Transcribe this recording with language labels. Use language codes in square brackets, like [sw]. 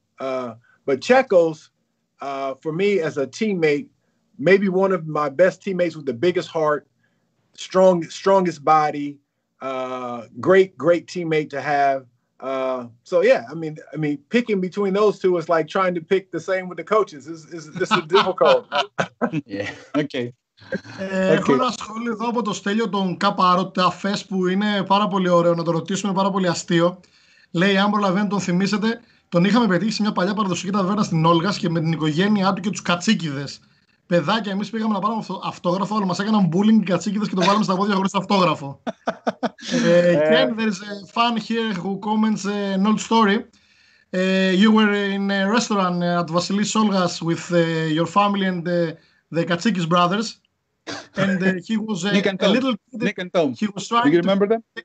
[en] But Chekos, for me as a teammate, maybe one of my best teammates with the biggest heart, strongest body, great teammate to have. So yeah, I mean, picking between those two is like trying to pick the same with the coaches. This is difficult. Yeah. Okay. [el] Έχω ένα σχόλιο εδώ από το Στέλιο τον Καπαροταφές που είναι πάρα πολύ ωραίο να το ρωτήσουμε, πάρα πολύ αστείο. Λέει, αν προλαβαίνετε τον θυμίσετε, τον είχαμε πετύχει σε μια παλιά παραδοσιακή ταβέρνα στην Όλγας και με την οικογένειά του και τους κατσίκιδες. Παιδάκια, εμείς πήγαμε να πάρουμε αυτόγραφο, αλλά μας έκαναν bullying οι κατσίκιδες και το βάλαμε στα πόδια χωρίς αυτόγραφο. [en] Ken, there's a fan here who comments an old story. You were in a restaurant at Vasilis Olgas with your family and the Katsikis brothers, and he was a little kid. Nick and Tom. He was trying. Do you remember them?